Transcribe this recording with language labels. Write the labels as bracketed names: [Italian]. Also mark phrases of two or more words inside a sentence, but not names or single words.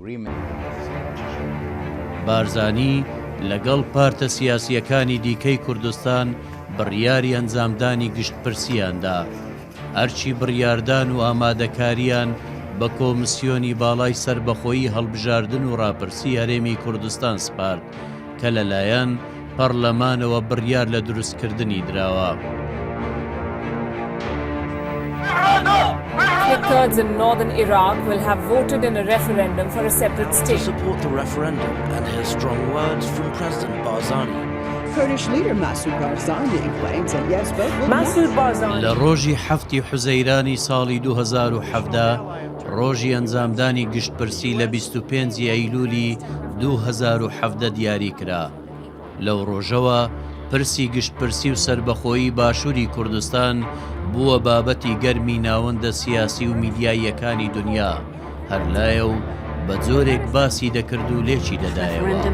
[Central Kurdish] بارزانی لەگەڵ پارتە سیاسیەکانی دیکەی کوردستان بڕیاری ئەنجامدانی گشتپرسیاندا، ئەرچی بڕیاردان و ئامادەکاریان بە کۆمسیۆنی باڵای سربەخۆیی هەڵبژاردن و ڕاپرسی هەرێمی کوردستان سپارد کە لەلایەن پەرلەمانەوە بڕیار لە دروستکردنی دراوە. [English] Kurds in northern Iraq will have voted in a referendum for a separate state. To support the referendum and hear strong words from President Barzani. Kurdish leader Masoud Barzani claims that yes, both will Masoud Barzani [Central Kurdish] لە ڕۆژی 7 حوزەیرانی ساڵی 2017 ڕۆژی ئەنجامدانی گشتپرسی لە 25 ئەیلولی 2017 دیاری کرا. لەو ڕۆژەوە پرسی گشتپرسی و سربەخۆیی باشووری کوردستان بووە بابەتی گەرمی ناوەندە سیاسی و میدیاییەکانی دنیا، هەر لایە و بە جۆرێک باسی دەکرد و لێکی دەدایەوە.